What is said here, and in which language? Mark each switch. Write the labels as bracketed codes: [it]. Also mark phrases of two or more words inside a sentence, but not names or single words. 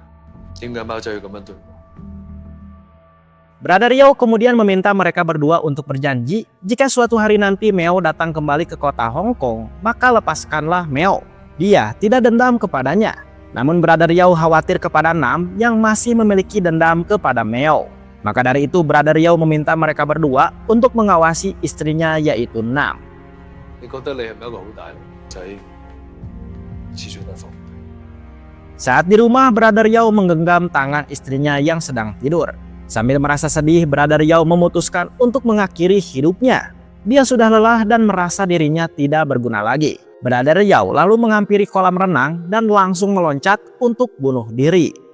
[id] Brother Yao kemudian meminta mereka berdua untuk berjanji jika suatu hari nanti Meo datang kembali ke kota Hong Kong, maka lepaskanlah Meo. Dia tidak dendam kepadanya. Namun Brother Yao khawatir kepada Nam yang masih memiliki dendam kepada Meo. Maka dari itu Brother Yao meminta mereka berdua untuk mengawasi istrinya yaitu Nam. [yue] 你覺得你係咪一個好大仔？始終都係放唔低。 [id] Saat di rumah, Brother Yao menggenggam tangan istrinya yang sedang tidur. Sambil merasa sedih, Brother Yao memutuskan untuk mengakhiri hidupnya. Dia sudah lelah dan merasa dirinya tidak berguna lagi. Brother Yao lalu menghampiri kolam renang dan langsung meloncat untuk bunuh diri.